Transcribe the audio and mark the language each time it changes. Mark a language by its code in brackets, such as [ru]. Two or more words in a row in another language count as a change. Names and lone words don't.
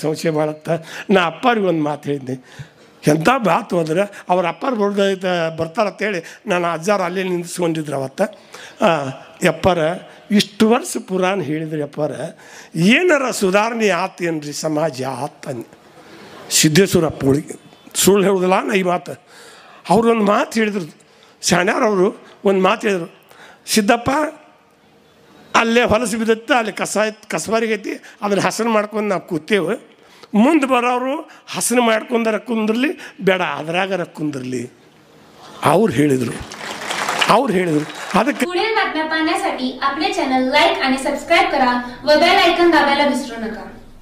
[kn] ಸಂಶಯ ಮಾಡುತ್ತೆ ನಾ ಅಪ್ಪಾರಿಗೆ ಒಂದು ಮಾತು ಹೇಳಿದ್ದೆ ಎಂಥ ಮಾತು ಅಂದ್ರೆ ಅವ್ರ ಅಪ್ಪಾರು ಬರ್ತಾರಂತೇಳಿ ನಾನು ಅಜ್ಜಾರು ಅಲ್ಲೇ ನಿಂದಿಸ್ಕೊಂಡಿದ್ರು ಅವತ್ತು ಯಪ್ಪಾರ ಇಷ್ಟು ವರ್ಷ ಪುರಾಣ ಹೇಳಿದ್ರಿ ಅಪ್ಪಾರ ಏನಾರ ಸುಧಾರಣೆ ಆತೇನ್ರಿ ಸಮಾಜ ಆತನ್ ಸಿದ್ದೇಶ್ವರ ಅಪ್ಪಗಳಿಗೆ ಸುಳ್ಳು ಹೇಳೋದಿಲ್ಲ ನಾ ಈ ಮಾತು ಅವ್ರೊಂದು ಮಾತು ಹೇಳಿದ್ರು ಶಾಣ್ಯಾರವರು ಒಂದು ಮಾತು ಹೇಳಿದ್ರು ಸಿದ್ದಪ್ಪ ಅಲ್ಲೇ ಹೊಲಸು ಬಿದ್ದತ್ತೆ ಅಲ್ಲಿ ಕಸಬಾರಿಗೈತಿ ಅದನ್ನು ಹಸನು ಮಾಡ್ಕೊಂಡು ನಾವು ಕೂತೇವೆ ಮುಂದೆ ಬರೋರು ಹಸನು ಮಾಡ್ಕೊಂಡಾರ ಕುಂದಿರ್ಲಿ ಬೇಡ ಅದ್ರಾಗಾರ ಕುಂದಿರ್ಲಿ ಅವ್ರು ಹೇಳಿದರು ಅದಕ್ಕೆ [mr] पुढील बातम्या पाहण्यासाठी आपले चॅनल लाईक आणि सबस्क्राईब करा व बेल आयकॉन दाबायला विसरू नका.